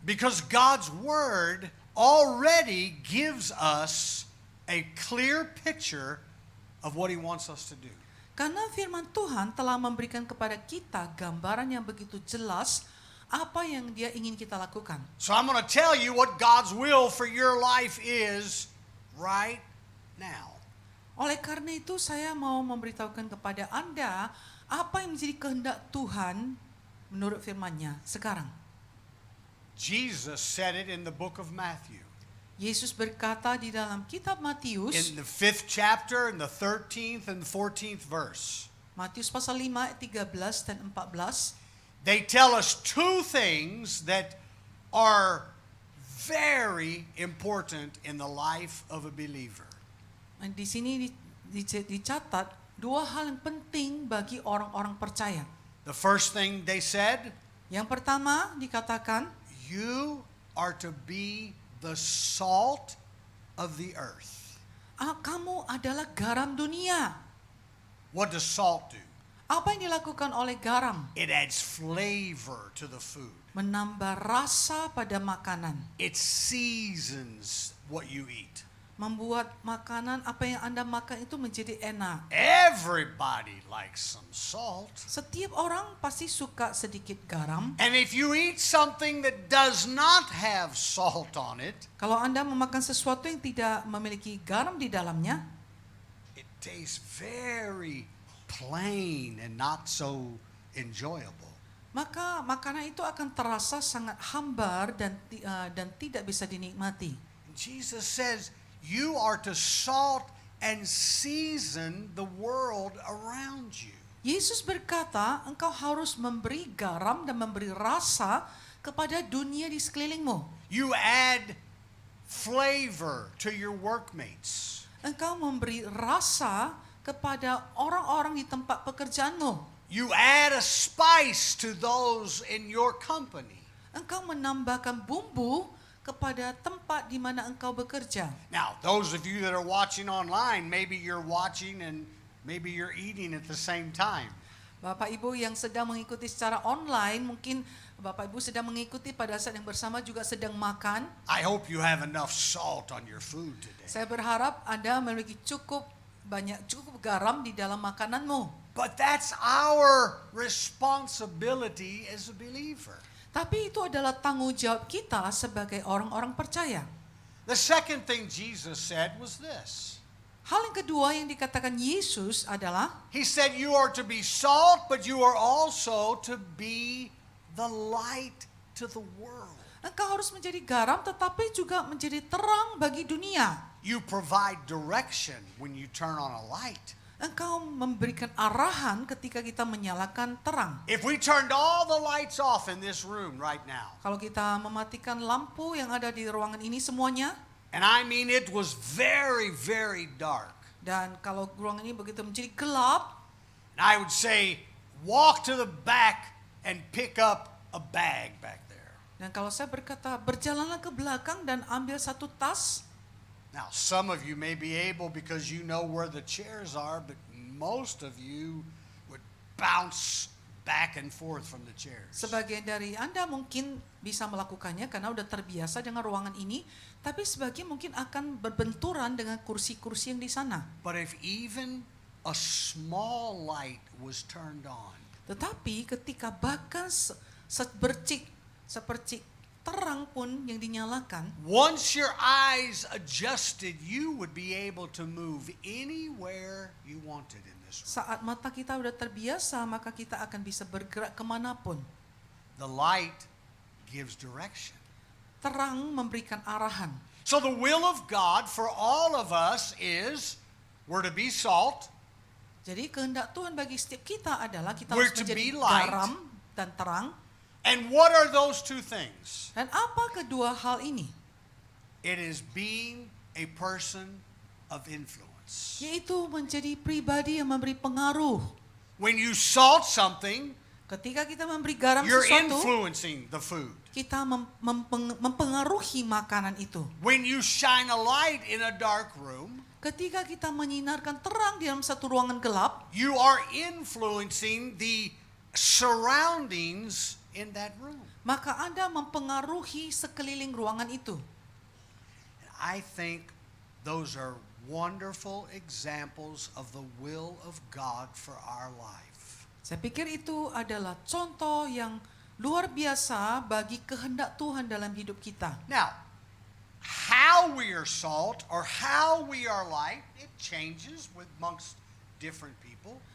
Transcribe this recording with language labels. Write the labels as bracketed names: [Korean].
[English] Because God's word already gives us a clear picture of what he wants us to do. [Indonesian] Karena firman Tuhan telah memberikan kepada kita gambaran yang begitu jelas apa yang dia ingin kita lakukan. [English] So I'm going to tell you what God's will for your life is right now. [Indonesian] Oleh karena itu saya mau memberitahukan kepada Anda apa yang menjadi kehendak Tuhan menurut firman-Nya sekarang. [English] Jesus said it in the book of Matthew. [Indonesian] Yesus berkata di dalam kitab Matius, [English] In the 5th chapter, in the 13th and 14th verse. [Indonesian] Matius pasal 5 ayat 13 dan 14, [English] They tell us two things that are very important in the life of a believer. [Indonesian] di sini dicatat dua hal yang penting bagi orang-orang percaya. [English] The first thing they said, [Indonesian] Yang pertama dikatakan, [English] you are to be the salt of the earth. [Indonesian] kamu adalah garam dunia. [English] What does salt do? [Indonesian] Apa yang dilakukan oleh garam? [English] It adds flavor to the food. [Indonesian] Menambah rasa pada makanan. [English] It seasons what you eat. [Indonesian] Membuat makanan apa yang Anda makan itu menjadi enak. [English] Everybody likes some salt. [Indonesian] Setiap orang pasti suka sedikit garam. [English] And if you eat something that does not have salt on it, [Indonesian] Kalau Anda memakan sesuatu yang tidak memiliki garam di dalamnya, [English] it tastes very plain and not so enjoyable. [Indonesian] maka makanan itu akan terasa sangat hambar dan tidak bisa dinikmati. [English] And Jesus says, you are to salt and season the world around you. [Indonesian] Yesus berkata, engkau harus memberi garam dan memberi rasa kepada dunia di sekelilingmu. [English] You add flavor to your workmates. [Indonesian] Engkau memberi rasa kepada orang-orang di tempat pekerjaanmu. [English] You add a spice to those in your company. [Indonesian] Engkau menambahkan bumbu kepada tempat di mana engkau bekerja. [English] Now, those of you that are watching online, maybe you're watching and maybe you're eating at the same time. [Indonesian] Bapak Ibu yang sedang mengikuti secara online, mungkin Bapak Ibu sedang mengikuti pada saat yang bersama juga sedang makan. [English] I hope you have enough salt on your food today. [Indonesian] Saya berharap Anda memiliki cukup garam di dalam makananmu. [English] But that's our responsibility as a believer. [Indonesian] Tapi itu adalah tanggung jawab kita sebagai orang-orang percaya. [English] The second thing Jesus said was this. [Indonesian] Hal yang kedua yang dikatakan Yesus adalah, [English] He said you are to be salt, but you are also to be the light to the world. [Indonesian] engkau harus menjadi garam tetapi juga menjadi terang bagi dunia. [English] You provide direction when you turn on a light. [Indonesian] Engkau memberikan arahan ketika kita menyalakan terang. [English] If we turned all the lights off in this room right now, [Indonesian] Kalau kita mematikan lampu yang ada di ruangan ini semuanya, [English] and I mean it was very, very dark, [Indonesian] dan kalau ruangan ini begitu menjadi gelap, [English] and I would say, walk to the back and pick up a bag back there. [Indonesian] dan kalau saya berkata berjalanlah ke belakang dan ambil satu tas. [English] Now, some of you may be able because you know where the chairs are, but most of you would bounce back and forth from the chairs. [Indonesian] Sebagian dari Anda mungkin bisa melakukannya karena udah terbiasa dengan ruangan ini, tapi sebagian mungkin akan berbenturan dengan kursi-kursi yang di sana. [English] But if even a small light was turned on, [Indonesian] Tetapi ketika bahkan sepercik terang pun yang dinyalakan, [English] once your eyes adjusted, you would be able to move anywhere you wanted in this room. [Indonesian] saat mata kita udah terbiasa, maka kita akan bisa bergerak kemanapun. [English] The light gives direction. [Indonesian] Terang memberikan arahan. [English] So the will of God for all of us is we're to be salt, [Indonesian] Jadi kehendak Tuhan bagi setiap kita adalah kita [English] We're [Indonesian] harus [English] to [Indonesian] menjadi [English] be light. [Indonesian] garam dan terang. [English] and what are those two things? [Indonesian] Dan apa kedua hal ini? [English] It is being a person of influence. [Indonesian] Yaitu menjadi pribadi yang memberi pengaruh. [English] When you salt something, [Indonesian] Ketika kita memberi garam [English] you're [Indonesian] sesuatu, [English] influencing the food. [Indonesian] kita mempengaruhi makanan itu. [English] When you shine a light in a dark room, [Indonesian] Ketika kita menyinarkan terang di dalam satu ruangan gelap, [English] you are influencing the surroundings in that room. [Indonesian] maka Anda mempengaruhi sekeliling ruangan itu. [English] I think those are wonderful examples of the will of God for our life. [Indonesian] Saya pikir itu adalah contoh yang luar biasa bagi kehendak Tuhan dalam hidup kita. [English] Now, how we are salt or how we are light, it changes amongst different people.